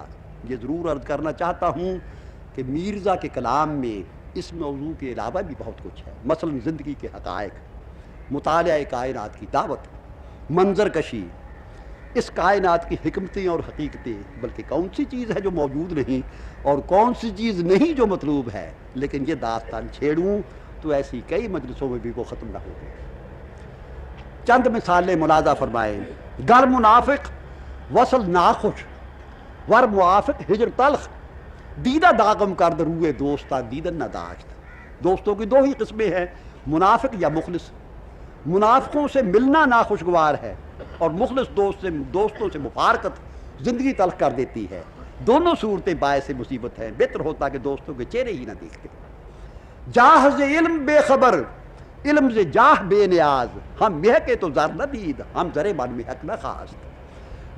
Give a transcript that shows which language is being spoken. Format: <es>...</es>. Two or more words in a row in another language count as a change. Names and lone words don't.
<ur>یہ ضرور عرض کرنا چاہتا ہوں کہ میرزا کے کلام میں اس موضوع کے علاوہ بھی بہت کچھ ہے، مثلا زندگی کے حقائق، مطالعہ کائنات کی دعوت، منظر کشی، اس کائنات کی حکمتیں اور حقیقتیں، بلکہ کون سی چیز ہے جو موجود نہیں اور کون سی چیز نہیں جو مطلوب ہے۔ لیکن یہ داستان چھیڑوں تو ایسی کئی مجلسوں میں بھی وہ ختم نہ ہوگی۔ چند مثالیں ملاحظہ فرمائیں۔</ur> <fa>گر منافق وصل ناخوش ور موافق ہجر تلخ، دیدہ داغم کرد روئے دوستا دیدن نہ داشت۔</fa> <ur>دوستوں کی دو ہی قسمیں ہیں، منافق یا مخلص۔ منافقوں سے ملنا ناخوشگوار ہے اور مخلص دوستوں سے مفارقت زندگی تلخ کر دیتی ہے۔ دونوں صورتیں باعث مصیبت ہیں، بہتر ہوتا کہ دوستوں کے چہرے ہی نہ دیکھتے۔</ur> <fa>جاہ سے علم بے خبر علم سے جاہ بے نیاز، ہم یہ کہ تو زر نہ دید ہم زر من میں حق نہ خواست۔</fa>